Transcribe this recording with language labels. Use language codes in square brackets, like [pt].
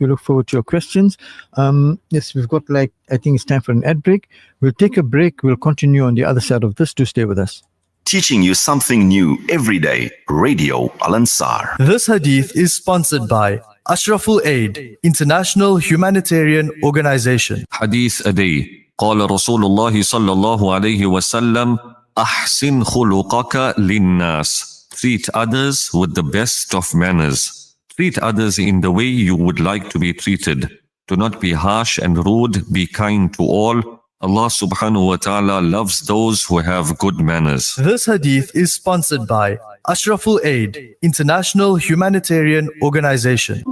[en] We look forward to your questions. Yes, we've got I think it's time for an ad break. We'll take a break. We'll continue on the other side of this. Do stay with us. Teaching you something new every day. Radio Al Ansar. This hadith is sponsored by Ashraful Aid, International Humanitarian Organization. [ar] حديث أدي قال رسول الله صلى الله عليه وسلم أحسن خلقك للناس. [en] Treat others with the best of manners. Treat others in the way you would like to be treated. Do not be harsh and rude. Be kind to all. Allah subhanahu wa ta'ala loves those who have good manners. This hadith is sponsored by Ashraful Aid, International Humanitarian Organization.